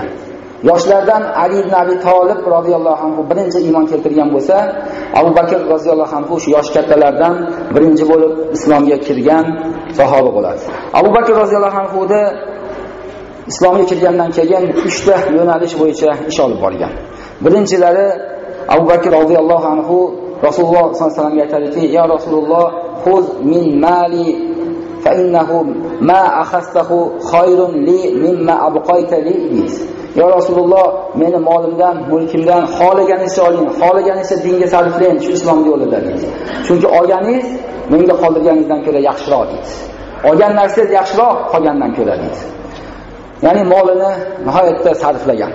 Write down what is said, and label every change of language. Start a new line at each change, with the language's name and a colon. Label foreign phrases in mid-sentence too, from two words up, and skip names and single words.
Uzbek: Yoshlardan Ali ibn Abi Talib
Arabic: رضي الله عنه
Uzbek: birinchi iymon keltirgan bo'lsa, Abu Bakr
Arabic: رضي الله عنه
Uzbek: shu yosh kattalardan birinchi bo'lib islomga kirgan sahoba bo'ladi. Abu Bakr
Arabic: رضي الله عنه
Uzbek: da islomga kirgandan keyin 3 ta yo'nalish bo'yicha ish olib borgan. Birinchilari Abu Bakr roziyallohu anhu Rasululloh sollallohu alayhi vasallamga aytadiki:
Arabic: "يا رسول الله خذ من مالي فإنه ما أخذته خير لي مما أبقيت لي."
Uzbek: Ya Rasululloh, meni molimdan, mulkimdan xohlaganingizcha oling, xohlaganingizcha dinga sarflang, shu islom yo'lida deydi. Chunki olganingiz menga qoldirganingizdan ko'ra yaxshiroq deydi. Olgan narsangiz yaxshiroq qolgandan ko'ra deydi. Ya'ni molini nihoyatda sarflagan.